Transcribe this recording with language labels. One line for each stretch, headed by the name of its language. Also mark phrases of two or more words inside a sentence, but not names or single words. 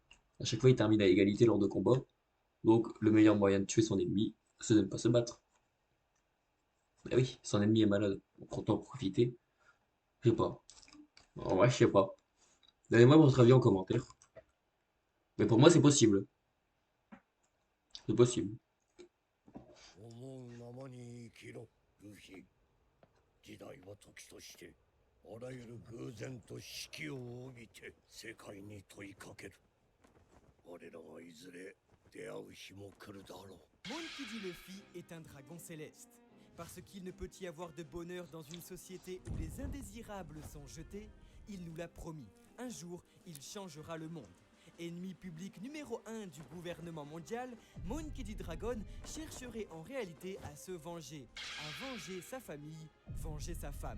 French: À chaque fois, il termine à égalité lors de combats. Donc, le meilleur moyen de tuer son ennemi, c'est de ne pas se battre. Bah oui, son ennemi est malade. Donc, autant en profiter. Je sais pas. En vrai, je sais pas. Donnez-moi votre avis en commentaire. Mais pour moi, c'est possible. C'est possible.
Japanese: 思うままに生きろ、ルフィ。時代は時として、あらゆる偶然と四季を帯びて世界に問いかける。我らはいずれ出会う日も来るだろう。
French: Monkey D. Luffy est un dragon céleste. Parce qu'il ne peut y avoir de bonheur dans une société où les indésirables sont jetés, il nous l'a promis. Un jour, il changera le monde. Ennemi public numéro 1 du gouvernement mondial, Monkey D. Dragon chercherait en réalité à se venger, à venger sa famille, venger sa femme.